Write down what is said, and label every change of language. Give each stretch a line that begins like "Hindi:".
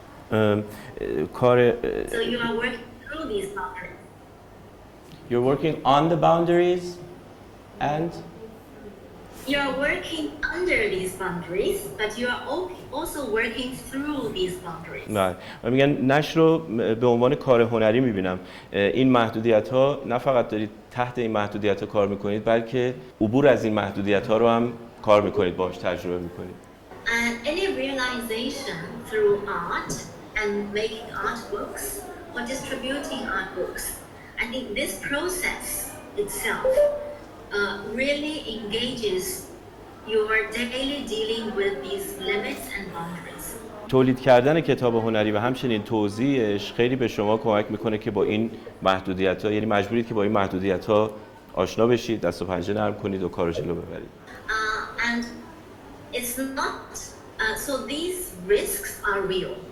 English: So you are working through these boundaries. You're working on the boundaries and You are working under these boundaries, but you are also working through these boundaries.
Persian: نه، من میگن نشر رو به عنوان کار هنری میبینم. این محدودیت ها نه فقط دارید تحت این محدودیت ها کار میکنید، بلکه عبور از این محدودیت ها رو هم کار میکنید، باهاش تجربه میکنید.
English: And any realization through art and making art books or distributing art books, I think this process itself really engages your daily dealing with these limits and boundaries.
Persian: تولید کردن کتاب هنری و همچنین توزیعش خیلی به شما کمک میکنه که با این محدودیت‌ها، یعنی مجبورید که با این محدودیت‌ها آشنا بشید، دست و پنجه نرم کنید و کارو جلو ببرید.
English: And it's not so these risks are real.